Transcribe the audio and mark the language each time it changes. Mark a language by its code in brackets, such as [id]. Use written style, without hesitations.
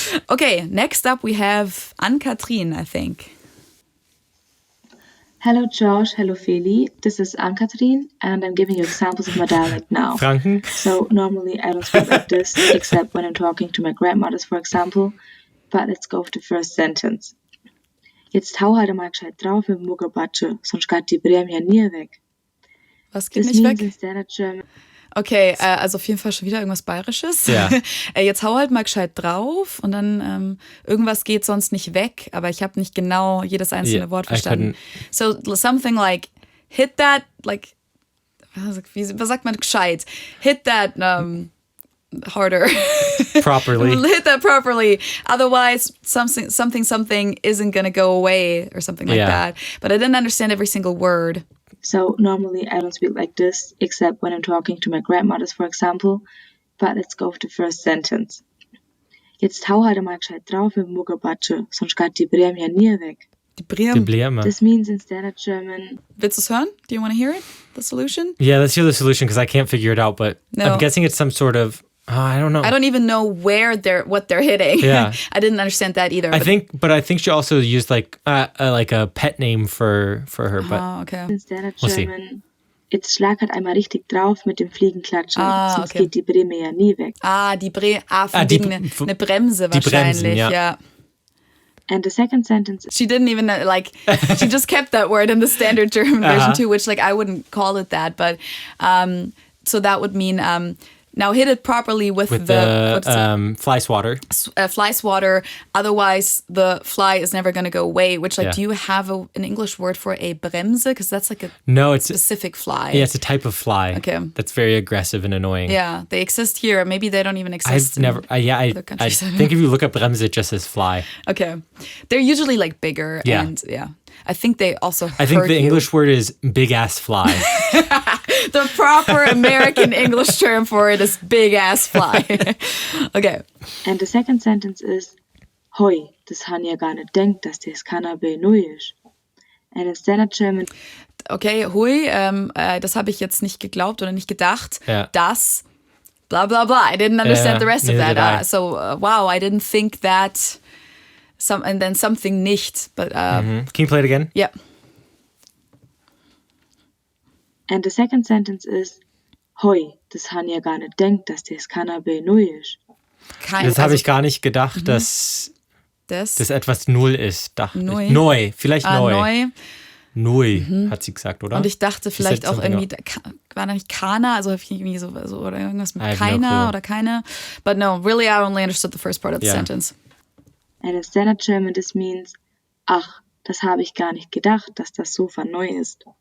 [en] Okay, next up we have Ann-Kathrin, I think. Hello, Josh. Hello, Feli. This is Ann-Kathrin, and I'm giving you examples of my dialect now. Franken? So normally I don't speak like this, except when I'm talking to my grandmothers, for example. But let's go with the first sentence. [de] Jetzt hau halt mal gescheit drauf im Muggerbatsche, sonst geht die Brem ja nie weg. Was geht [en] This [de] nicht [en] means [de] weg? [en] in standard German. [de] Okay, also auf jeden Fall schon wieder irgendwas Bayerisches. Ja. Jetzt hau halt mal gescheit drauf und dann irgendwas geht sonst nicht weg, aber ich habe nicht genau jedes einzelne Wort verstanden. [en] So something like hit that, like, [de] was sagt man gescheit? [en] Hit that harder. Properly. Hit that properly. Otherwise, something isn't gonna go away or something like that. But I didn't understand every single word. So normally I don't speak like this, except when I'm talking to my grandmothers, for example. But let's go with the first sentence. [de] Jetzt hau halt mal gescheit drauf im Muggerbatsche, sonst geht die Brem ja nie weg. Die Brem. [en] This means in standard German. [de] Willst du es hören? [en] Do you want to hear it? The solution? Yeah, let's hear the solution because I can't figure it out, but I'm guessing it's some sort of, I don't know. I don't even know what they're hitting. Yeah. I didn't understand that either. I think she also used like a pet name for her, but okay. In standard German. [de] Jetzt schlag halt einmal richtig drauf mit dem Fliegenklatschen, sonst geht die Breme ja nie weg. Die eine Bremse wahrscheinlich, Bremsen, ja. [en] And the second sentence. She didn't even she just kept that word in the standard German version too, which like I wouldn't call it that, but so that would mean now hit it properly with the fly swatter. Fly swatter. Otherwise, the fly is never going to go away. Which, do you have an English word for a Bremse? Because that's like a specific fly. Yeah, it's a type of fly. Okay. That's very aggressive and annoying. Yeah, they exist here. Maybe they don't even exist. I think if you look up Bremse, it just says fly. Okay, they're usually like bigger. Yeah. And I think they also. I think the English word is big ass fly. The proper American English term for it is big ass fly. Okay. And the second sentence is [de] Hoi, das han ja gar nicht denkt, dass das Cannabis neu ist. [en] And in standard German. [de] Okay, hui, das habe ich jetzt nicht geglaubt oder nicht gedacht, dass blah blah blah. [en] I didn't understand the rest of that. Wow, I didn't think that and then something nicht. But Can you play it again? Yeah. [de] And the second sentence is Hoi, das han ja gar nicht denkt, dass das Cannabis neu ist. Das habe ich gar nicht gedacht, dass das etwas null ist. Neu, vielleicht neu. Neu, hat sie gesagt, oder? Und ich dachte vielleicht auch irgendwie, war da nicht Kana, also irgendwie so oder irgendwas mit keiner oder keine. [en] But no, really I only understood the first part of the sentence. And in standard German this means, [de] ach, das habe ich gar nicht gedacht, dass das Sofa neu ist.